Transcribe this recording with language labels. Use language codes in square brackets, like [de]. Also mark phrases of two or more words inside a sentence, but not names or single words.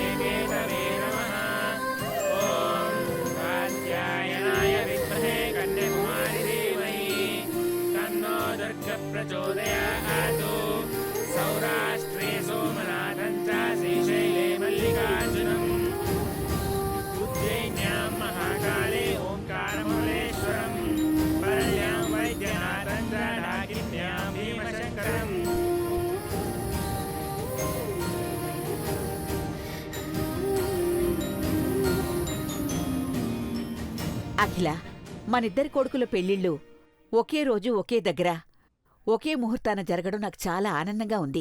[sa] केतवे नमः ॐ कात्यायनाय विद्महे कन्याकुमारी धीमहि तन्नो दुर्गः प्रचोदयात् सौराष्ट्रे सोमनाथं च श्रीशैले मल्लिकार्जुनम् उज्जयिन्यां महाकाले ओंकारमलेश्वरं परल्यां वैद्यनाथं च ढाकिन्यां भीमशङ्करम् [te] అఖిల మనిద్దరి కొడుకుల పెళ్ళిళ్ళు ఒకే రోజు ఒకే దగ్గర ఒకే ముహూర్తాన జరగడం నాకు చాలా ఆనందంగా ఉంది.